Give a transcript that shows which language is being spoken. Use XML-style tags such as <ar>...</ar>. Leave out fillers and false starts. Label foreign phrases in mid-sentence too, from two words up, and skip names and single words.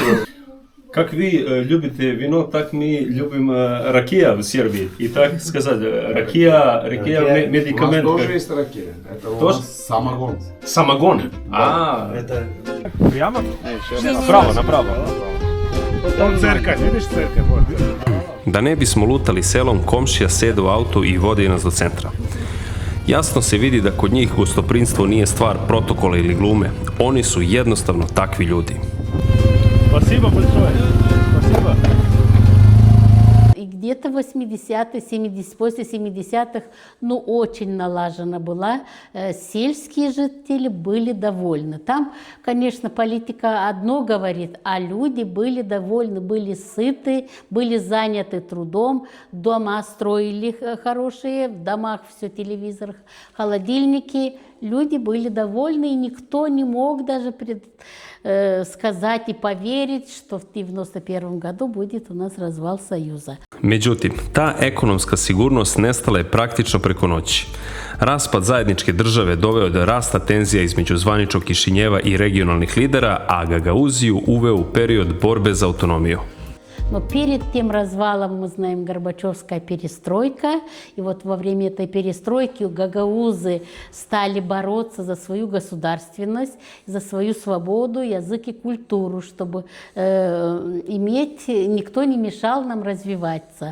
<ru>Как вы любите вино, так мы любим ракия в Сербии. И так сказать, ракия медикамент. У нас тоже есть ракия. Это у Тоже? нас самогон. Самогон. Прямо? Направо. Там церковь, vidiš церковь? Вот.</ru> <sr>Da ne bismo lutali selom, komšija sede u auto i vodi nas do centra. Jasno se vidi da kod njih gostoprinstvo nije stvar protokola ili glume. Oni su jednostavno takvi ljudi.</sr> <ru>Спасибо большое. Спасибо. И где-то 80-е, 70 после 70-х, ну, очень налажена была. Сельские жители были довольны. Там, конечно, политика одно говорит, а люди были довольны, были сыты, были заняты трудом. Дома строили хорошие, в домах все телевизор, холодильники. Люди были довольны, и никто не мог даже сказать и поверить, что в 1991 году будет у нас развал Союза.</ru> <sr>Međutim, ta ekonomska sigurnost nestala je praktično preko noći. Raspad zajedničke države doveo je do rasta tenzija između zvaničnog Kišinjeva i regionalnih lidera, a Gagauziju uveo u period borbe za autonomiju.</sr> <ru>Но перед тем развалом, мы знаем, Горбачевская перестройка. И вот во время этой перестройки гагаузы стали бороться за свою государственность, за свою свободу, язык и культуру, чтобы никто не мешал нам развиваться.</ru>